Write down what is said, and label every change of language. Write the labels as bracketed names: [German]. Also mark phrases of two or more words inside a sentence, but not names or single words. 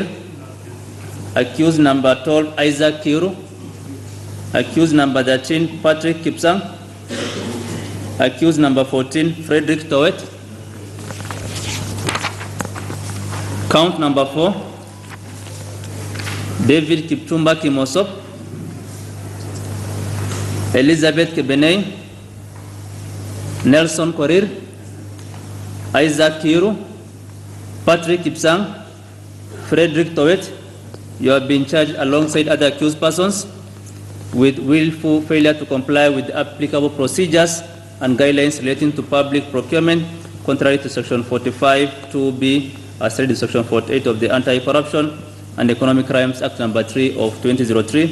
[English] Accused number 12, Isaac Kiru. Accused number 13, Patrick Kipsang. Accused number 14, Frederick Towet. Count number 4, David Kipchumba Kimosop. Elizabeth Kebenei. Nelson Korir. Isaac Kiru. Patrick Kipsang. Frederick Towet. You have been charged alongside other accused persons with willful failure to comply with the applicable procedures and guidelines relating to public procurement, contrary to Section 45(2)(b), as read in Section 48 of the Anti-Corruption and Economic Crimes Act number 3 of 2003.